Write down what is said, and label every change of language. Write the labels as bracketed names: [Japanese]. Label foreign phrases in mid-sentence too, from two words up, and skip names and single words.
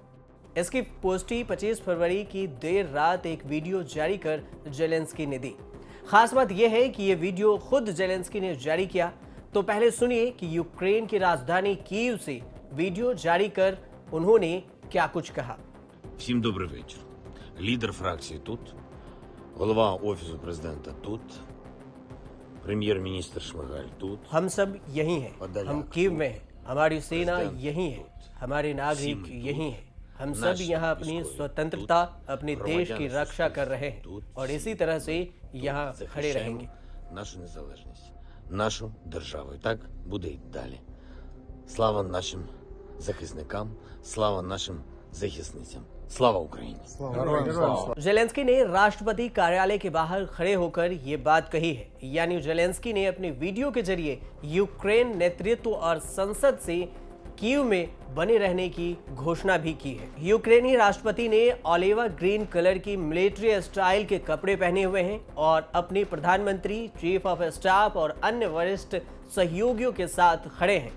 [Hindi] इसकी पुष्टि 25 फरवरी की देर रात एक वीडियो जारी कर जेलेंस्की ने दी। खास बात यह है कि यह वीडियो खुद जेलेंस्की ने जारी किया। तो पहले सुनिए कि यूक्रेन की राजधानी कीव से वीडियो जारी कर उन्होंने क्या कुछ कहा। [Ukrainian] Всім добрий вечір. Лідер фракції тут, голова Офісу президента тут, прем'єр-міністр Шмигаль тут. [Hindi] हम सब यही हैं, हम कीव में हैं, हमारी सेना यही है, हमारे नागरिक यही हैं। हम सब यहाँ अपनी स्वतंत्रता, अपने देश की रक्षा कर रहे हैं और इसी तरह से यहाँ खड़े रहेंगे। [Ukrainian] Нашу незалежність, нашу державу. І так буде й далі. Слава нашим захисникам, слава нашим захисницям. Слава Україні! [Hindi] जेलेंस्की ने राष्ट्रपति कार्यालय के बाहर खड़े होकर ये बात कही है। यानी जेलेंस्की ने अपने वीडियो के जरिए यूक्रेन नेतृत्व और संसद से कीव में बने रहने की घोषणा भी की है। यूक्रेनी राष्ट्रपति ने [English] oliva green colour [Hindi] की [English] military style [Hindi] के कपड़े पहने हुए हैं और अपने प्रधानमंत्री, [English] chief of staff [Hindi] और अन्य वरिष्ठ सहयोगियों के साथ खड़े हैं।